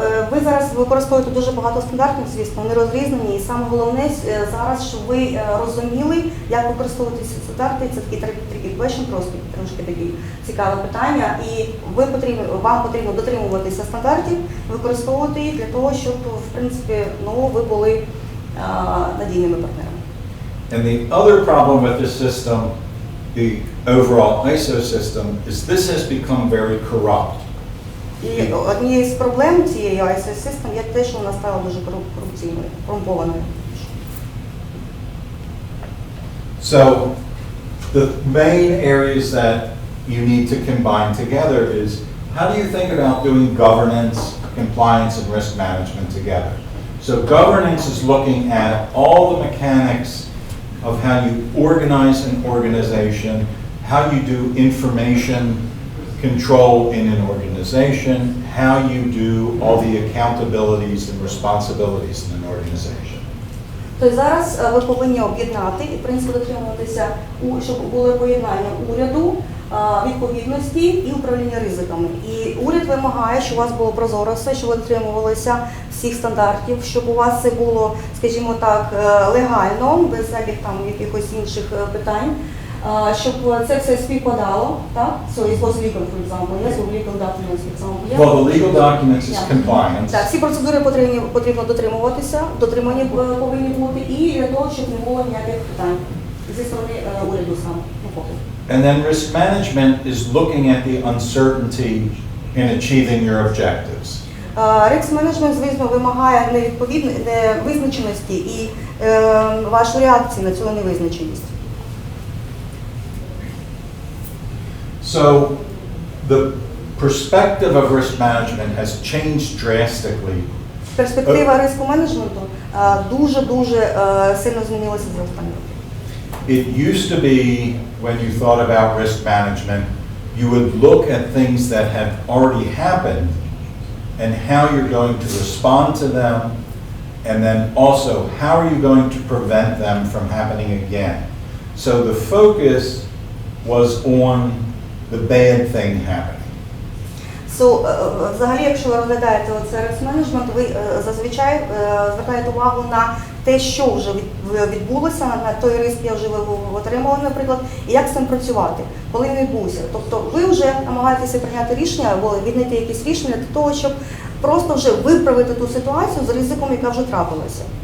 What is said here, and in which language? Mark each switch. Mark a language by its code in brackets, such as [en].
[uk] Ви зараз використовуєте дуже багато стандартів, звісно, вони розрізнені, і саме головне зараз, щоб ви розуміли, як використовувати ці стандарти. Це такий [en] tricky question, [uk] просто трошки таке цікаве питання, і вам потрібно дотримуватися стандартів, використовувати їх для того, щоб, в принципі, ви були надійними партнерами. [en] And the other problem with this system, the overall ISO system, is this has become very corrupt. [uk] І однією з проблем цієї ISO системи є те, що вона стала дуже корупційною, корумпованою. [en] So the main areas that you need to combine together is how do you think about doing governance, compliance, and risk management together? So governance is looking at all the mechanics of how you organize an organization, how you do information control in an organization, how you do all the accountabilities and responsibilities in an organization. [uk] Тобто зараз ви повинні об'єднати і, в принципі, дотримуватися, щоб було поєднання уряду, відповідності і управління ризиками. І уряд вимагає, щоб у вас було прозоро все, щоб ви дотримувалися всіх стандартів, щоб у вас це було, скажімо так, легально, без всяких там якихось інших питань, щоб це все співпадало, так? [en] So it was legal, for example. Yes, legal documents, for example. Well, the legal documents is compliance. [uk] Так, всі процедури потрібно дотримуватися, дотримані повинні бути, і для того, щоб не було ніяких питань зі сторони уряду саме. [en] And then risk management is looking at the uncertainty in achieving your objectives. [uk] Риск менеджмент, звісно, вимагає невизначеності і вашу реакцію на цю невизначеність. [en] So the perspective of risk management has changed drastically. [uk] Перспектива риску менеджменту дуже сильно змінилася за останні роки. [en] It used to be when you thought about risk management, you would look at things that have already happened and how you're going to respond to them, and then also how are you going to prevent them from happening again. So the focus was on the bad thing happening. [uk] Взагалі, якщо ви розглядаєте оце риск-менеджмент, ви зазвичай звертаєте увагу на те, що вже відбулося, на той риск, я вже отримала, наприклад, і як з цим працювати, коли він відбувся. Тобто ви вже намагаєтеся прийняти рішення або віднайти якісь рішення для того, щоб просто вже виправити ту ситуацію з ризиком, яка вже трапилася.